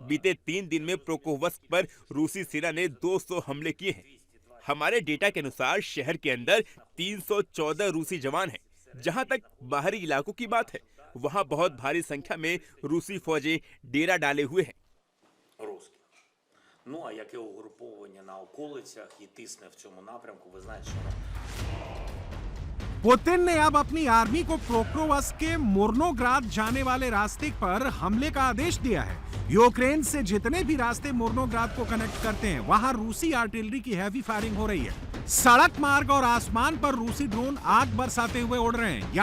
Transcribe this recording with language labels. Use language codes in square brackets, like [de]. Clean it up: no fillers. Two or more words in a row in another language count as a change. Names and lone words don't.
[hi] बीते 3 दिन में प्रोकोवस्क पर रूसी सेना ने 200 हमले किए हैं। हमारे डेटा के अनुसार शहर के अंदर 314 रूसी जवान हैं। जहाँ तक बाहरी इलाकों की बात है, वहाँ बहुत भारी संख्या में रूसी फौजें डेरा डाले हुए हैं। [uk] Ну, а яке угруповання на околицях і тисне в цьому напрямку, ви знаєте, що [hi] पुतिन ने अब अपनी आर्मी को प्रोक्रोवस्क के मुर्नोग्राद जाने वाले रास्ते पर हमले का आदेश दिया है। यूक्रेन से जितने भी रास्ते मुर्नोग्राद को कनेक्ट करते हैं, वहां रूसी आर्टिलरी की [en] heavy firing [hi] हो रही है। सड़क मार्ग और आसमान पर रूसी ड्रोन आग बरसाते हुए उड़ रहे हैं।